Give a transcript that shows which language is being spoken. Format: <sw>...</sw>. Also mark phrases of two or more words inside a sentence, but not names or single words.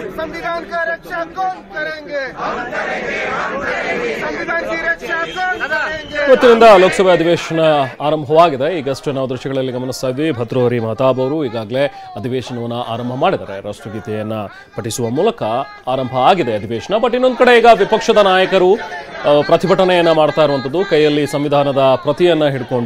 <hi>संविधान का रक्षा कौन करेंगे? हम करेंगे, हम करेंगे. संविधान की रक्षा कौन करेंगे?</hi> <kn>ಇವತ್ತಿನಿಂದ ಲೋಕಸಭೆ ಅಧಿವೇಶನ ಆರಂಭವಾಗಿದೆ. ಈಗಷ್ಟೇ ನಾವು ದೃಶ್ಯಗಳಲ್ಲಿ ಗಮನಿಸ್ತಾ ಇದ್ವಿ, ಭರ್ತೃಹರಿ ಮಹತಾಬ್ ಅವರು ಈಗಾಗಲೇ ಅಧಿವೇಶನವನ್ನು ಆರಂಭ ಮಾಡಿದ್ದಾರೆ. ರಾಷ್ಟ್ರಗೀತೆಯನ್ನು ಪಠಿಸುವ ಮೂಲಕ ಆರಂಭ ಆಗಿದೆ ಅಧಿವೇಶನ. ಬಟ್ ಇನ್ನೊಂದು ಕಡೆ ಈಗ ವಿಪಕ್ಷದ ನಾಯಕರು ಪ್ರತಿಭಟನೆಯನ್ನ ಮಾಡ್ತಾ ಇರುವಂಥದ್ದು, ಕೈಯಲ್ಲಿ ಸಂವಿಧಾನದ ಪ್ರತಿಯನ್ನ ಹಿಡ್ಕೊಂಡು.</kn>